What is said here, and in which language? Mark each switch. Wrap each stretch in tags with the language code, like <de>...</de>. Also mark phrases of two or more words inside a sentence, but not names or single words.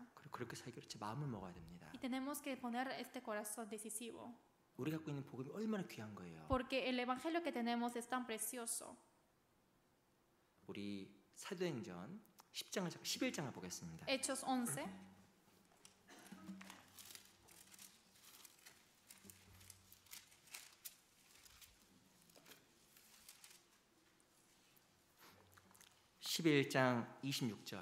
<ko>그리고 그렇게 살기로 제 마음을 먹어야 됩니다.</ko> <es>Y tenemos que poner este corazón decisivo.</es> <ko>우리 갖고 있는 복음이 얼마나 귀한 거예요.</ko> <es>Porque el evangelio que tenemos es tan precioso.</es> <ko>우리 사도행전 11장을 보겠습니다.</ko> <es>Hechos 11.</es> <ko>(11장 26절)</ko>